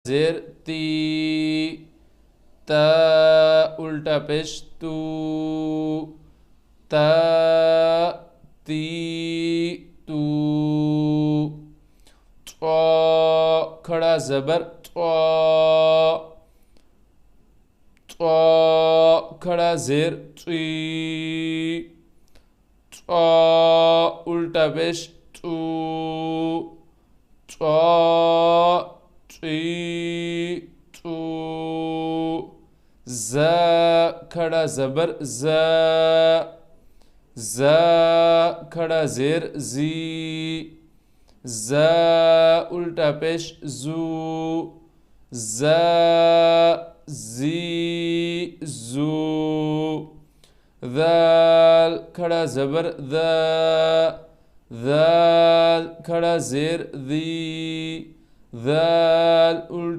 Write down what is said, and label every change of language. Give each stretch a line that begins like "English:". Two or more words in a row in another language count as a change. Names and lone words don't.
Urdu: زیر تی، تا الٹا پیش تو، تا تی تو، کھڑا زبر کھڑا زیر ٹی، الٹا پیش ٹو، ٹی ٹو، ز کھڑا زبر ز کھڑا زیر زی، ز الٹا پیش زو، ز زی زو، ذال کھڑا زبر ذال کھڑا زیر ذی، ذال الٹا